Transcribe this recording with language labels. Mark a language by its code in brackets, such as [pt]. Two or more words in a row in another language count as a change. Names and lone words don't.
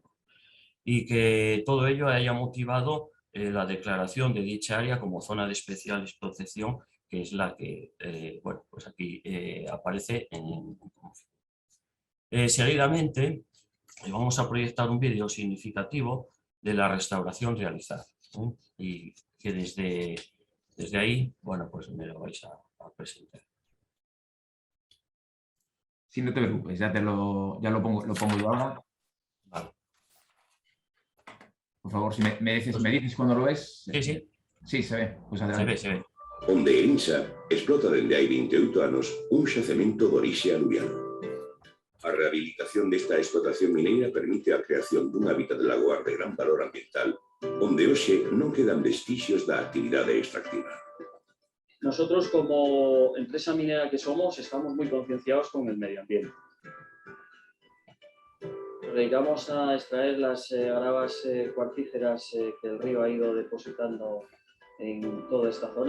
[es] Y que todo ello haya motivado la declaración de dicha área como zona de especial protección, que es la que bueno, pues aquí aparece en seguidamente vamos a proyectar un vídeo significativo de la restauración realizada y que desde ahí, bueno, pues me lo vais a presentar. Sí, no te preocupes, ya lo pongo yo ahora. Vale. Por favor, si me dices cuando lo ves. Sí, sí. Sí, se ve. Pues adelante. Se ve. [gl] Onde Ensa explota dende hai 28 anos un xacemento de orixe aluvial. A rehabilitación desta explotación mineira permite a creación dun hábitat de lagoar de gran valor ambiental, onde hoxe non quedan vestixios da actividade extractiva. [es] Nosotros, como empresa minera que somos, estamos muy concienciados con el medio ambiente. Nos dedicamos a extraer las gravas cuartíferas que el río ha ido depositando en toda esta zona.